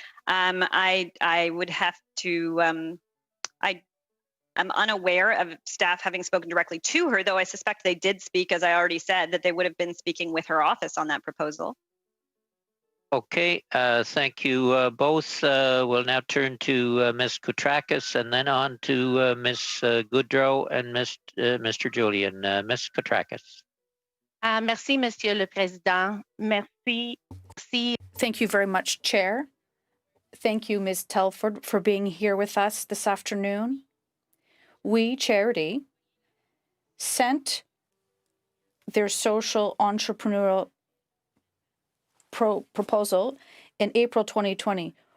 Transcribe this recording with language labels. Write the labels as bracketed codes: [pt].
[en] I would have to, I'm unaware of staff having spoken directly to her, though I suspect they did speak, as I already said, that they would have been speaking with her office on that proposal. Okay, thank you both. We'll now turn to Ms. Koutrakis and then on to Ms. Goodrow and Mr. Julian. Ms. Koutrakis. [fr] Merci, Monsieur le Président. Merci. [en] Thank you very much, Chair. Thank you, Ms. Telford, for being here with us this afternoon. We, Charity, sent their social entrepreneurial proposal in April 2020.